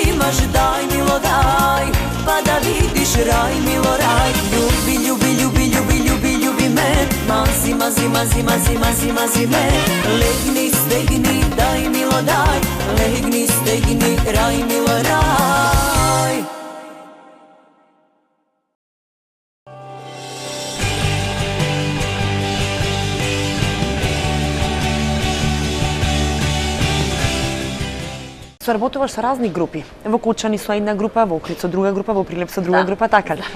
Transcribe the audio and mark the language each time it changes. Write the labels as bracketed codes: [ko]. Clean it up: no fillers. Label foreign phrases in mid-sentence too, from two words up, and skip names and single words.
[sr] kaže daj milo daj, pa da vidiš raj milo raj. Ljubi, ljubi, ljubi, ljubi, ljubi, ljubi me, mazi, mazi, mazi, mazi, mazi, mazi me. Legni, stegni, daj milo daj, legni, stegni, raj milo raj. [mk] Соработуваш со разни групи. Во Кучани со една група, во Охрид со друга група, во Прилеп со друга група, така ли?